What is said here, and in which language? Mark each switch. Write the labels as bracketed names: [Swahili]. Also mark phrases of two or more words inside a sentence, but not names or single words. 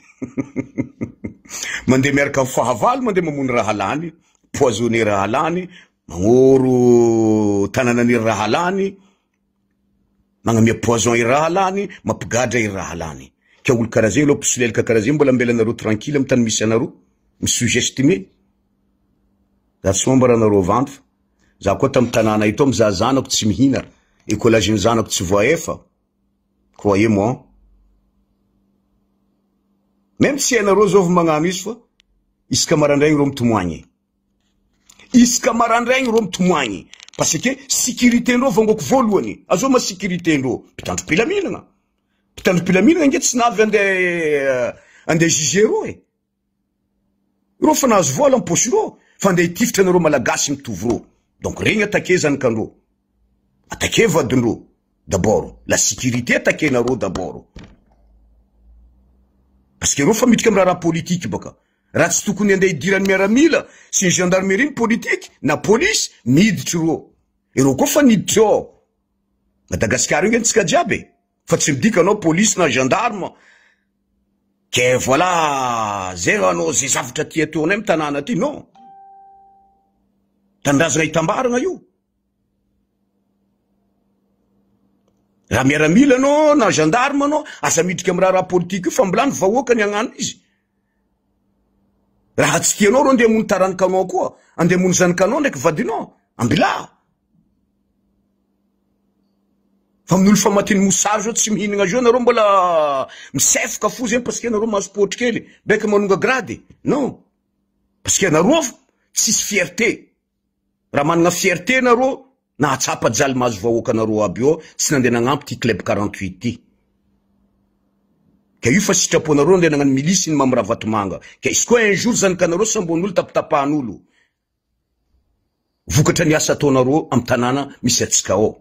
[Malagasy] Mandeha miaraka amin'ny fahavalo, mandeha mamono raha halany, poisonner raha halany, magnoro tananan'ir raha halany, magnamia poison ir raha halany, mampigadra ir raha halany. Ka olo karaha zegny aloha pisolelaka karaha zegny mbola ambelanareo tranquille amy tany misy anareo, misugestimer. Za tsy momba raha nareo vanto. Za koa tam tanana ito mizaha zanako tsy mihina. Écolage ny zanako tsy voaefa. [French] Croyez-moi. Même si [Malagasy] hainareo zao vao magnano izy fa isaka marandraigny reo mitomoagny. Isaka marandraigny reo mitomoagny. [French] Parce que [Malagasy] sécurité ndreo vangoko voalohany. Azo ma sécurité ndreo. Mpitandro pilaminagna. Mpitandro pilaminagna nge tsy navy ande juger reo e. Reo fa nahazo vola am posy reo. Fa ande hitifitra nareo malagasy mitovy reo. Donc regny attaqué zanakandreo. Attaqué vadindreo. [French] D'abord, la sécurité attaqué nareo d'abord. Parce que [Malagasy] reo fa midika am raha politique baka. Raha tsy tokony ande hidirany miaramila sy ny gendarmerie politique na police miditra reo. Reo koa fa niditra ao. Madagasikara io tsika jiaby. Fa tsy midika anao police na gendarme. [French] Que voilà, [Malagasy] zay anao zay zavatra ty ataonay am tanàna ty, non. Tandrazana hitambarana io. Raha miaramila anao na gendarme anao, asa midika am raha politique io fa mbolany vahoaka ny agnano izy. Raha tsy tianao reo andeha mony tarankanao koa, andeha mony zanakanao ndraiky vadinao, ambila. Fa amin'olo fa matiny mosary zao tsy mihinagna zao nareo mbola misefoka fo zay [French] parce que [Malagasy] nareo mahazo potra kely, beka manonga grady. Non. [French] Parce que [Malagasy] nareo tsisy fierté. Raha manana fierté nareo, na atsapa jaly mahazo vahoaka nareo aby eo, tsy nandeha nagnampy ty club 48 ty. Ka io fa sitraponareo andeha nagnano milice ny mamravatomanga. Ka izy koa [French] un jour [Malagasy] zanakanareo sambon'olo tapatapahan'olo. Vokatra ny asa ataonareo am tanàna misy atsika ao.